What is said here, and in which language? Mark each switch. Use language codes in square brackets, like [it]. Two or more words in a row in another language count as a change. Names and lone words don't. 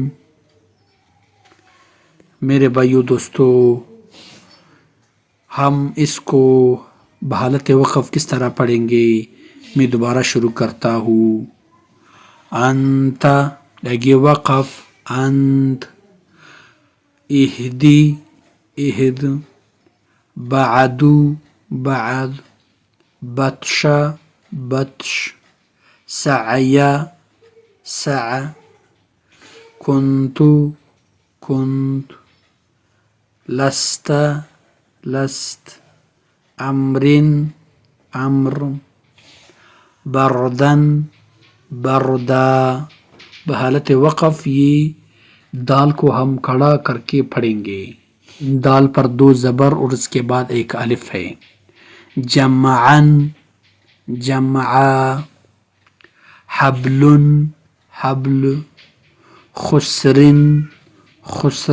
[ur] میرے بھائیو دوستو، ہم اس کو بحالت وقف کس طرح پڑھیں گے؟ میں دوبارہ شروع کرتا ہوں۔ انت لگے وقف، انت۔ [ar] اہدی، اہد۔ بعدو، بعد۔ بطشا، بطش۔ سعیا، سع۔ کنتو، کنت۔ لست، لست۔ امرن، امر۔ بردن، بردا۔ [ur] بحالت وقف یہ دال کو ہم کھڑا کر کے پڑھیں گے۔ دال پر دو زبر اور اس کے بعد ایک الف ہے۔ [ar] جمعن، جمعا۔ حبلن، حبل۔ خسرن، خسر۔